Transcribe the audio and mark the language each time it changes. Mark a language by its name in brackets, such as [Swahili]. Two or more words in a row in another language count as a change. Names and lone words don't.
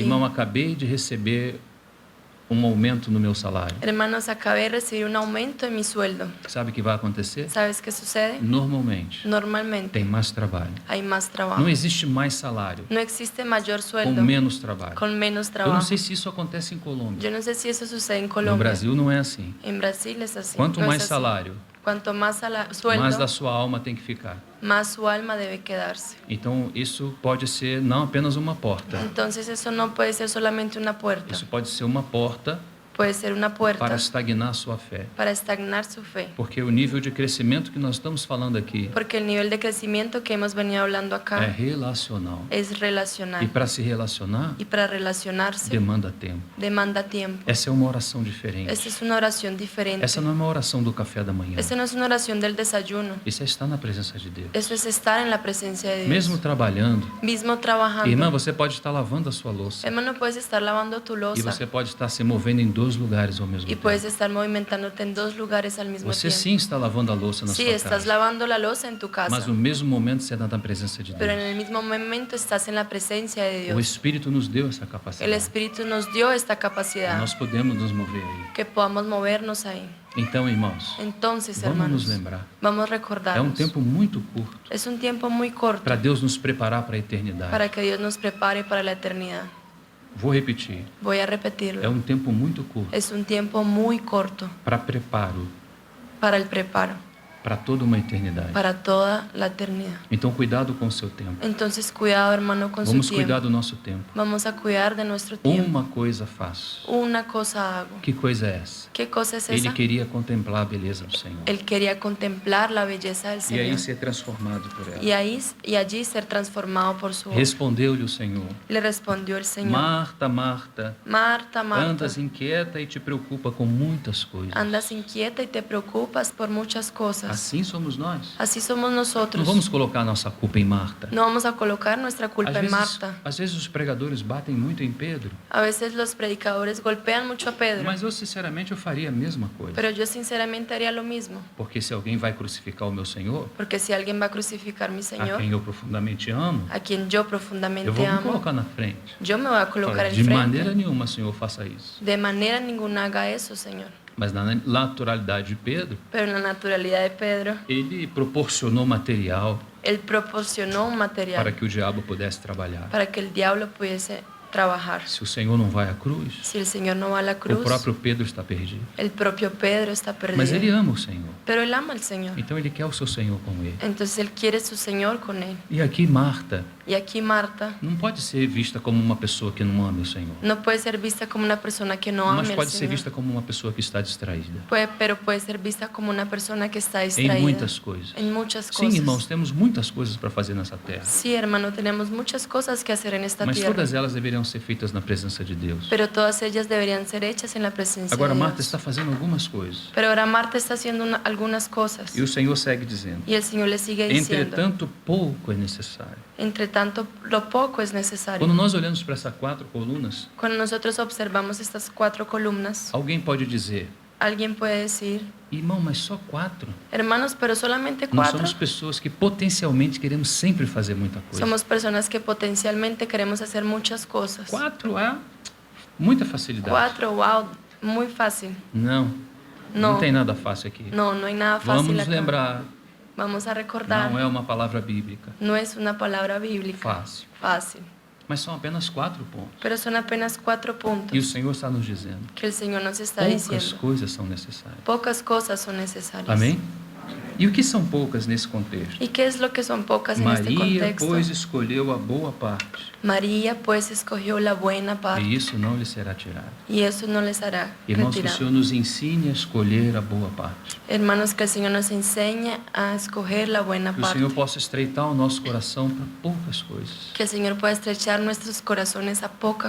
[Portuguese] irmão, acabei de receber aumento no meu salário. [Spanish] Hermanos, acabé de recibir un aumento en mi sueldo. [Portuguese] Sabe o que vai acontecer? [Spanish] ¿Sabes qué sucede? [Portuguese] Normalmente, [Spanish] Normalmente [Portuguese] tem mais trabalho. [Spanish] hay más trabajo. [Portuguese] Não existe mais salário [Spanish] No existe mayor [Portuguese] com [Spanish] sueldo [Portuguese] menos trabalho. [Spanish] con menos [Portuguese] Eu [Spanish] trabajo. [Portuguese] não sei se isso acontece em Colômbia. [Spanish] Yo no sé si eso sucede en [Portuguese] No [Spanish] Colombia. [Portuguese] Brasil não é assim. [Spanish] En Brasil es así. [Portuguese] Quanto [Spanish] No es [Portuguese] mais [Spanish] así. [Portuguese] salário, [Spanish] Cuanto más [Portuguese] mais [Spanish] sueldo, [Portuguese] da sua alma tem que ficar. [Spanish] más su alma debe quedarse. [Portuguese] Então, isso pode ser não apenas uma porta. [Spanish] Entonces eso no puede ser solamente una puerta. [Portuguese] Isso pode ser uma porta [Spanish] Puede ser una puerta [Portuguese] para estagnar a sua fé. [Spanish] para estagnar su fe. [Portuguese] Porque o nível de crescimento que nós estamos falando aqui [Spanish] Porque el nivel de crecimiento que hemos venido hablando [Portuguese] é [Spanish] acá [Portuguese] relacional. [Spanish] es [Portuguese] E [Spanish] relacional. [Portuguese] para se relacionar, [Spanish] Y para relacionarse [Portuguese] demanda tempo. [Spanish] demanda tiempo. [Portuguese] Essa é uma oração diferente. [Spanish] Esta es una oración diferente. [Portuguese] Essa não é uma oração do café da manhã. [Spanish] Esta no es una oración del desayuno. [Portuguese] Isso é estar na presença de Deus. [Spanish] Eso es estar en la presencia de Dios. [Portuguese] Mesmo trabalhando, [Spanish] Mismo trabajando. [Portuguese] irmã, você pode estar lavando a sua louça. [Spanish] Hermano, puedes estar lavando tu [Portuguese] E [Spanish] loza. [Portuguese] você pode estar se movendo em dor dois lugares ao mesmo [Spanish] y [Portuguese] tempo. [Spanish] puedes estar movimentándote en dos lugares al mismo [Portuguese] Você [Spanish] tiempo. [Portuguese] sim está lavando a louça na [Spanish] Sí, [Portuguese] sua [Spanish] estás [Portuguese] casa, [Spanish] lavando la loza en tu casa, [Portuguese] mas no mesmo momento você está na presença de [Spanish] pero en [Portuguese] Deus. [Spanish] el mismo momento estás en la presencia de [Portuguese] O [Spanish] Dios. [Portuguese] Espírito nos deu essa [Spanish] El [Portuguese] capacidade. [Spanish] Espíritu nos dio esta [Portuguese] E [Spanish] capacidad, [Portuguese] nós podemos nos mover aí. [Spanish] que podamos movernos ahí. [Portuguese] Então, irmãos, [Spanish] Entonces, [Portuguese] vamos [Spanish] hermanos, [Portuguese] nos lembrar. [Spanish] vamos a [Portuguese] É um [Spanish] recordarnos. [Portuguese] tempo muito curto [Spanish] Es un tiempo muy corto [Portuguese] para Deus nos preparar para a eternidade. [Spanish] para que Dios nos prepare para la eternidad. [Portuguese] Vou repetir. [Spanish] Voy a [Portuguese] É [Spanish] repetirlo. [Portuguese] um tempo muito curto [Spanish] Es un tiempo muy corto [Portuguese] para preparo [Spanish] para el preparo, [Portuguese] para toda uma eternidade. [Spanish] para toda la eternidad. [Portuguese] Então, cuidado com o seu tempo. [Spanish] Entonces, cuidado, hermano, con [Portuguese] Vamos [Spanish] su [Portuguese] cuidar [Spanish] tiempo. [Portuguese] do nosso tempo. [Spanish] Vamos a cuidar de nuestro tiempo. [Portuguese] Uma coisa faço. [Spanish] Una cosa hago. [Portuguese] Que coisa é essa? [Spanish] ¿Qué cosa es [Portuguese] Ele [Spanish] esa? [Portuguese] queria contemplar a beleza do Senhor. [Spanish] Él quería contemplar la belleza del [Portuguese] E [Spanish] Señor. [Portuguese] aí ser transformado por ela. [Spanish] Y allí ser transformado por su obra. [Portuguese] Respondeu-lhe o Senhor: [Spanish] Le respondió el Señor: [Portuguese] Marta, Marta, [Spanish] Marta, Marta, [Portuguese] andas inquieta e te preocupa com muitas coisas. [Spanish] andas inquieta y te preocupas por muchas cosas. [Portuguese] Assim somos nós. [Spanish] Así somos [Portuguese] Não [Spanish] nosotros. [Portuguese] vamos colocar nossa culpa em Marta. [Spanish] No vamos a colocar nuestra culpa en Marta. [Portuguese] Às vezes os pregadores batem muito em Pedro, [Spanish] A veces los predicadores golpean mucho a Pedro, [Portuguese] mas eu sinceramente eu faria a mesma coisa. [Spanish] pero yo sinceramente haría lo mismo. [Portuguese] Porque se alguém vai crucificar o meu Senhor, [Spanish] Porque si alguien va a crucificar a mi [Portuguese] a [Spanish] Señor, [Portuguese] quem eu profundamente amo, [Spanish] a quien yo [Portuguese] eu [Spanish] profundamente [Portuguese] vou me [Spanish] amo, [Portuguese] colocar na frente. [Spanish] yo me voy a colocar [Portuguese] Fala, [Spanish] en [Portuguese] de maneira [Spanish] frente. [Portuguese] nenhuma, Senhor, faça isso. [Spanish] De manera ninguna haga eso, Señor. [Portuguese] Mas na naturalidade de Pedro, [Spanish] Pero en la naturalidad de Pedro, [Portuguese] ele proporcionou material [Spanish] él proporcionó un material [Portuguese] para que o diabo pudesse trabalhar. [Spanish] para que el diablo pudiese trabajar. [Portuguese] Se o Senhor não vai à cruz, [Spanish] Si el Señor no va a la [Portuguese] o [Spanish] cruz, [Portuguese] próprio Pedro está perdido. [Spanish] el propio Pedro está [Portuguese] Mas ele [Spanish] perdido. [Portuguese] ama o Senhor. [Spanish] Pero él ama al Señor. [Portuguese] Então ele quer o seu Senhor com ele. [Spanish] Entonces él quiere su Señor con él. [Portuguese] E aqui Marta [Spanish] Y aquí Marta [Portuguese] não pode ser vista como uma pessoa que não ama o Senhor, [Spanish] no puede ser vista como una persona que no ame [Portuguese] mas [Spanish] al [Portuguese] pode ser [Spanish] Señor. [Portuguese] vista como uma pessoa que está distraída [Spanish] Pero puede ser vista como una persona que está [Portuguese] em [Spanish] distraída [Portuguese] muitas coisas. [Spanish] en muchas [Portuguese] Sim, [Spanish] cosas. [Portuguese] irmãos, temos muitas coisas para fazer nessa terra, [Spanish] Sí, hermano, tenemos muchas cosas que hacer en esta [Portuguese] mas [Spanish] tierra. [Portuguese] todas elas deveriam ser feitas na presença de Deus. [Spanish] Pero todas ellas deberían ser hechas en la presencia [Portuguese] Agora [Spanish] de [Portuguese] Marta [Spanish] Dios. [Portuguese] está fazendo algumas coisas [Spanish] Pero ahora Marta está haciendo algunas cosas. [Portuguese] e o Senhor segue dizendo: [Spanish] Y el Señor le sigue diciendo: [Portuguese] entretanto, pouco é necessário. [Spanish] entre tanto, lo poco es necesario. [Portuguese] Quando nós olhamos para essas 4 colunas, [Spanish] Cuando nosotros observamos estas 4 columnas, [Portuguese] alguém pode dizer: [Spanish] alguien puede decir: [Portuguese] irmão, mas só 4? [Spanish] hermanos, pero solamente [Portuguese] Nós [Spanish] 4. [Portuguese] somos pessoas que potencialmente queremos sempre fazer muita coisa. [Spanish] Somos personas que potencialmente queremos hacer muchas cosas. [Portuguese] 4 há muita facilidade. [Spanish] 4, wow, muy fácil. [Portuguese] Não, Não. não tem nada fácil aqui. [Spanish] No, no hay nada fácil [Portuguese] Vamos nos [Spanish] acá. [Portuguese] lembrar, [Spanish] Vamos a recordar. [Portuguese] não é uma palavra bíblica [Spanish] No es una palabra bíblica [Portuguese] fácil, [Spanish] fácil, [Portuguese] mas são apenas 4 pontos. [Spanish] pero son apenas 4 puntos [Portuguese] E o Senhor está nos dizendo: [Spanish] que el Señor nos está [Portuguese] poucas [Spanish] diciendo. [Portuguese] coisas são necessárias. [Spanish] Pocas cosas son necesarias. [Portuguese] Amém? E o que são poucas nesse contexto? [Spanish] ¿Y qué es lo que son pocas en este [Portuguese] Maria, [Spanish] contexto? [Portuguese] pois, escolheu a boa parte, [Spanish] María pues escogió la buena parte [Portuguese] e isso não lhe será tirado. [Spanish] y eso no les hará [Portuguese] Irmãos, que o [Spanish] retirado. [Portuguese] Senhor nos ensine a escolher a boa parte. [Spanish] Hermanos, que el Señor nos enseñe a escoger la buena [Portuguese] Que o [Spanish] parte. [Portuguese] Senhor possa estreitar o nosso coração para poucas coisas. [Spanish] Que el Señor pueda estrechar nuestros corazones a poca